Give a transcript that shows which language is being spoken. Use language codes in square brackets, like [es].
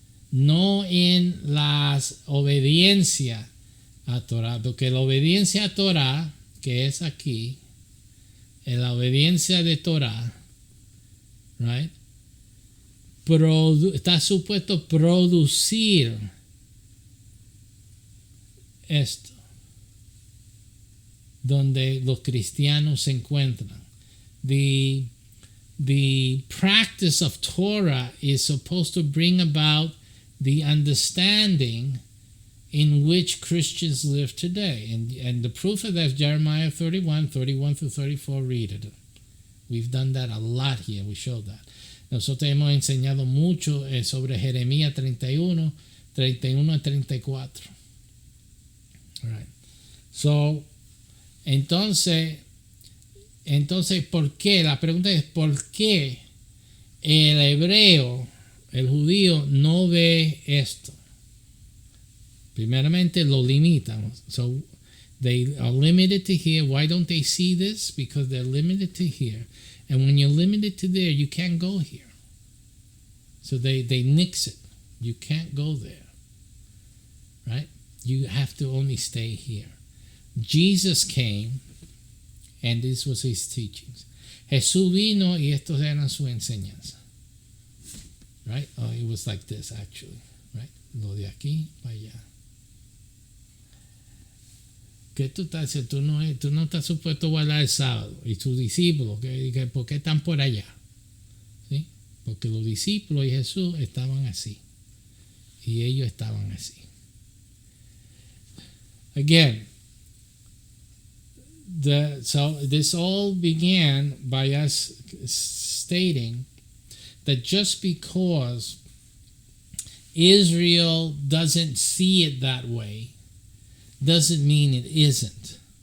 [es] no en las obediencia a Torah, porque la obediencia a Torah, que es aquí, en la obediencia de Torah, right, está supuesto a producir esto, donde los cristianos se encuentran. [en] The practice of Torah is supposed to bring about the understanding in which Christians live today. And the proof of that is Jeremiah 31 through 34, read it. We've done that a lot here, we showed that. [es] Nosotros hemos enseñado mucho sobre Jeremías 31 a 34. [en] All right. [es] So, entonces, ¿por qué? La pregunta es, ¿por qué el hebreo, el judío, no ve esto? Primeramente lo limitan. [en] So they are limited to here. Why don't they see this? Because they're limited to here. And when you're limited to there, you can't go here. So they nix it. You can't go there. Right? You have to only stay here. Jesus came, and this was his teachings. [es] Jesús vino y estos eran su enseñanza. [en] Right? Oh, it was like this actually. Right? [es] Lo de aquí para allá. ¿Qué tú estás haciendo? Tú no estás supuesto a guardar el sábado. Y tus discípulos, ¿por qué están por allá? ¿Sí? Porque los discípulos y Jesús estaban así. Y ellos estaban así. [en] Again, so this all began by us stating that just because Israel doesn't see it that way doesn't mean it isn't.